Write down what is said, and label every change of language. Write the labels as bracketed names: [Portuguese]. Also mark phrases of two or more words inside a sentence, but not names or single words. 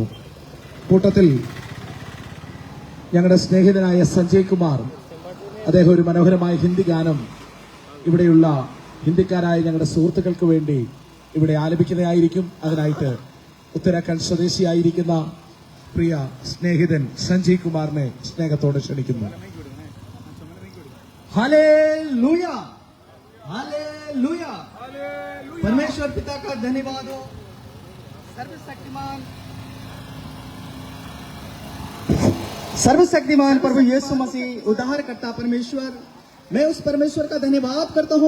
[Malayalam] കൂട്ടത്തിൽ ഞങ്ങളുടെ സ്നേഹിതനായ സഞ്ജയ് കുമാർ, അദ്ദേഹം ഒരു മനോഹരമായ ഹിന്ദി ഗാനം ഇവിടെയുള്ള ഹിന്ദിക്കാരായ ഞങ്ങളുടെ സുഹൃത്തുക്കൾക്ക് വേണ്ടി ഇവിടെ ആലപിക്കുന്നതായിരിക്കും. അതിനായിട്ട് ഉത്തരാഖണ്ഡ് സ്വദേശിയായിരിക്കുന്ന പ്രിയ സ്നേഹിതൻ സഞ്ജയ് കുമാറിനെ സ്നേഹത്തോടെ ക്ഷണിക്കുന്നു. [Hindi] हालेलुया, हालेलुया। परमेश्वर पिता का धन्यवाद हो। सर्वशक्तिमान प्रभु यीशु मसीह उद्धारकर्ता परमेश्वर, मैं उस परमेश्वर का धन्यवाद करता हूँ।